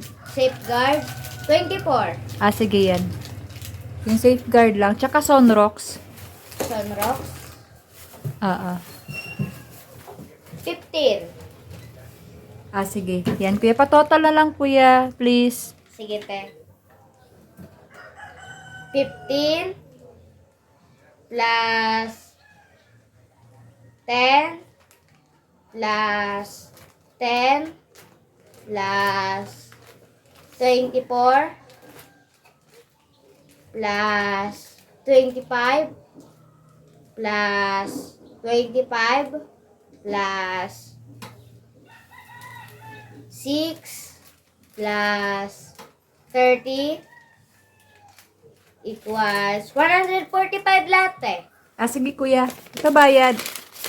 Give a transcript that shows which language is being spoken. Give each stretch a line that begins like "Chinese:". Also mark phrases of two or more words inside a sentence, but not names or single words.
Filipino: Safeguard, 24. Sige yan. Yung safeguard lang. Tsaka Sunrox. Sunrox, Oo. 15. Sige. Yan, kuya. Pa-total na lang, kuya. Please. Sige, te. 15 plus 10 plus 10 plus 24 plus 25 plus 25 plus 6 plus 30 equals 145 lahat, eh. Sige, kuya. Ito bayad.